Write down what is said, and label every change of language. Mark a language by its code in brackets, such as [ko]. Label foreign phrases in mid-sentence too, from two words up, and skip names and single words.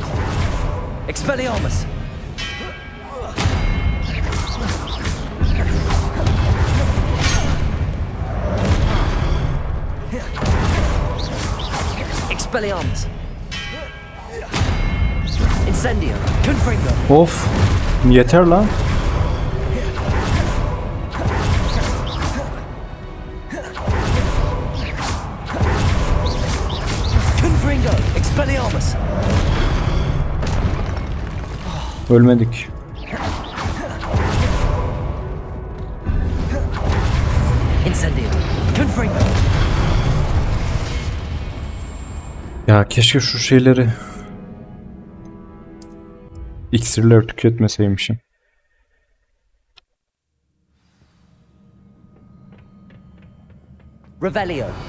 [tr] Expelliarmus. Expelliarmus. Incendio. Confringo. Of. Yeter lan. Confringo. Expelliarmus. Ölmedik. Incendio. Confringo. Ya keşke şu şeyleri iksirler tüketmeseymişim. Revelio.